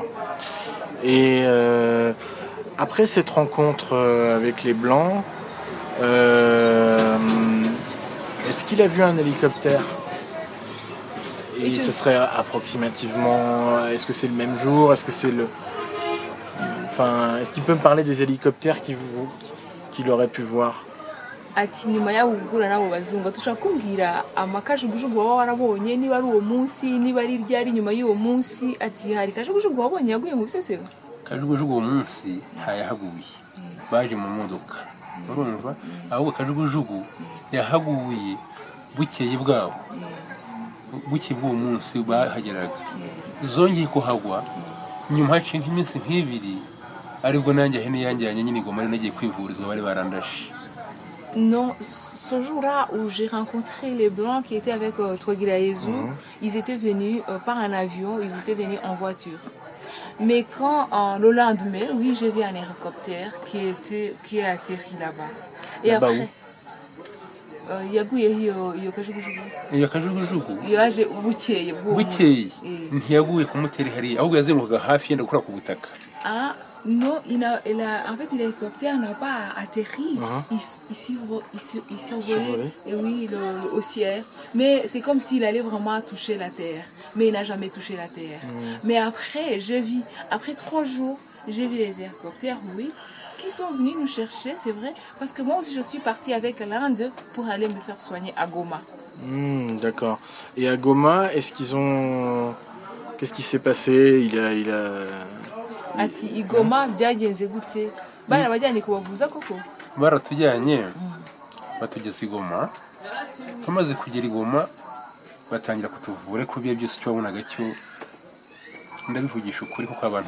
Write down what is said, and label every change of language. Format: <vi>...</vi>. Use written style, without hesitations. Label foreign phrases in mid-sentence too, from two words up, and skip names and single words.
<fr>Et après cette rencontre avec les Blancs, est-ce qu'il a vu un hélicoptère? Et ce serait approximativement, est-ce que c'est le même jour? Est-ce que c'est le... Enfin, est-ce qu'il peut me parler des hélicoptères qu'il aurait pu voir?</fr> <rw>Ati nyuma yaho ugura nabo bazungu tushaka kumbwira amakajugujugu waba warabonye niba ari uwo munsi niba ari ryari nyuma y'uwo munsi ati hari kajugujugu wabonye yaguye mu Bisesero? Kajugujugu uwo munsi hayahaguye baje mu modoka urumva ahubwo kajugujugu yahaguye bukeye bwabo buke bw'uwo munsi bahageraga zongeye kuhagwa nyuma haciye nk'iminsi nk'ibiri aribwo nanjye hene yanjyanye nyine Goma ari nagiye kwivurizwa bari barandashe.</rw> <fr>Non, ce jour-là où j'ai rencontré les Blancs qui étaient avec Twagirayezu, ils étaient venus par un avion, ils étaient venus en voiture. Mais quand le lendemain, oui, j'ai vu un hélicoptère qui est atterri là-bas. Et là-bas après,</fr> <rw>yaguye iyo kajugujugu. Iyo kajugujugu yaje bukeye bukeye ntiyaguye ku muteri hariya ahubwo yazenguruka hafi yenda gukora ku butaka.</rw> <fr>Ah non, en fait l'hélicoptère n'a pas atterri, il s'envolait oui, au ciel, mais c'est comme s'il allait vraiment toucher la terre, mais il n'a jamais touché la terre. Mais après, après 3 jours, j'ai vu les hélicoptères, oui, qui sont venus nous chercher, c'est vrai, parce que moi aussi je suis partie avec l'un d'eux pour aller me faire soigner à Goma. D'accord. Et à Goma, qu'est-ce qui s'est passé?</fr> <rw>Ati igoma byagenze gute bana bajyanye kubavuza koko baratujyanye batugeze Igoma tumaze kugera Igoma batangira kutuvura ko bye byose cyo wabonaga cyo ndabivugisha ukuri kuko abantu</rw>